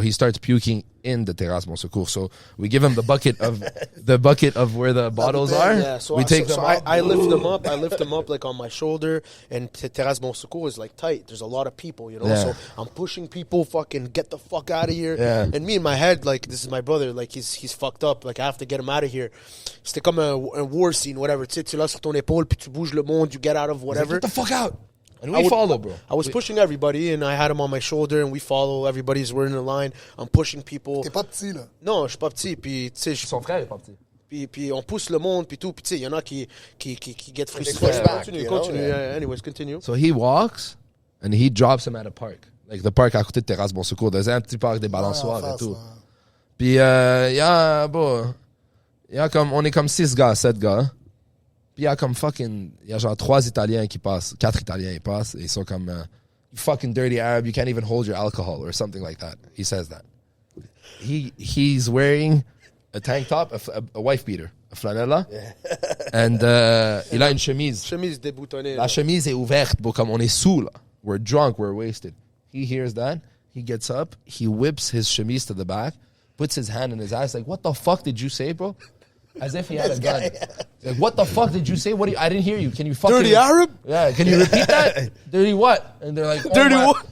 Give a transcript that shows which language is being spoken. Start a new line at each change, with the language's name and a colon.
English: He starts puking in the terrasse Bon Secours. So we give him the bucket of where the bottles are. Yeah, so we take them out. I lift them up. I lift them up like on my shoulder, and Terrasse Bon Secours is like tight. There's a lot of people, you know. Yeah. So I'm pushing people, fucking get the fuck out of here. Yeah. And me in my head, like this is my brother, like he's fucked up. Like I have to get him out of here.
French: C'était comme un
English: war scene, whatever.
French: Tu sais, tu l'as sur ton épaule, puis tu bouges le monde,
English: you get out of whatever. Get the fuck out. And we follow, bro. I was pushing everybody, and I had him on my shoulder, and we follow. Everybody's we're in a line. I'm pushing people.
French: T'es pas petit, là. Non, je suis pas petit, puis tu sais, Son frère est pas petit. puis on pousse le monde, puis tout, puis tu sais, il y en a qui get frustrés.
English: push back, Continue. you know? Yeah. Anyways, continue. So he walks and he drops him at a park. Like the park
French: à côté de Terrasse Bon Secours.
English: There's
French: un petit parc des balançoires et tout. Puis il y a comme on est comme 6 gars, 7 gars. Puis il y a comme fucking il y a genre 3 Italiens qui passent, 4 Italiens qui passent et ils sont comme
English: you fucking dirty Arab, you can't even hold your alcohol or something like that. He says that. He's wearing a tank top, a wife beater, a flanella. And
French: il a une chemise. Chemise déboutonnée. La chemise est ouverte, bro, comme on est sous là.
English: We're drunk, we're wasted. He hears that, he gets up, he whips his chemise to the back, puts his hand in his ass, like, what the fuck did you say, bro? As if he had a gun. Like, what the fuck did you say? I didn't hear you. Can you fucking... Dirty Arab? Yeah, can you repeat that? Dirty what? And they're like, Dirty what?